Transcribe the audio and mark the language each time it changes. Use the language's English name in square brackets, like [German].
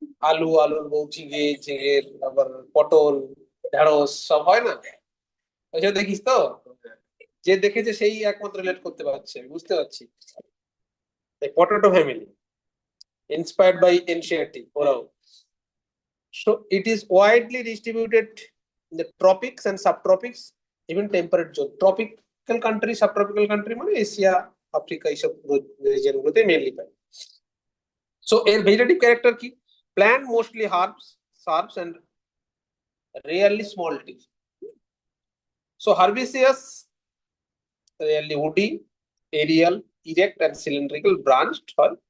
[Bangla] আলু, আলুর বউ, ঝিঙে, ঝিঙের আবার পটল, ঢেঁড়স সব হয় না? ওইসব দেখিস তো? যে দেখেছে সেই একমাত্র রিলেট করতে পারছে, আমি বুঝতে পারছি। [English] Potato family inspired by NCERT ওরাও। So it is widely distributed in the tropics and subtropics, even temperate zone. Tropical country, subtropical country [Bangla] মানে এশিয়া, আফ্রিকা এইসব রিজন গুলোতে মেনলি পাই। [English] So এর vegetative character কি? Plant mostly herbs, shrubs and rarely small trees. So herbaceous, rarely woody, aerial, erect and cylindrical, branched হয়।